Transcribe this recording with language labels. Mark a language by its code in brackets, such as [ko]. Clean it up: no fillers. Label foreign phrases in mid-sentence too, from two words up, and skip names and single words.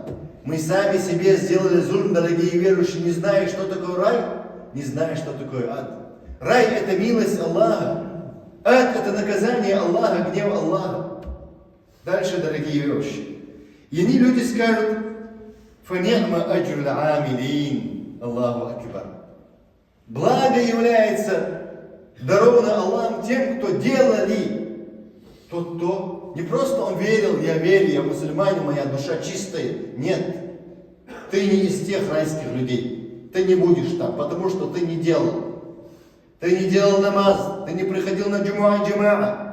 [ru] Мы сами себе сделали зульм, дорогие верующие, не зная, что такое рай, не зная, что такое ад. Рай — это милость Аллаха. Ад — это наказание Аллаха, гнев Аллаха. Дальше, дорогие верующие. И они люди скажут, [ar] «فنعم أجر العاملين». الله أكبر. [ru] Благо является даровано Аллахом тем, кто делали. Тот, кто не просто он верил, я верю, я мусульманин, моя душа чистая. Нет, ты не из тех райских людей. Ты не будешь там, потому что ты не делал. Ты не делал намаз, ты не приходил на джумуа и джамаа.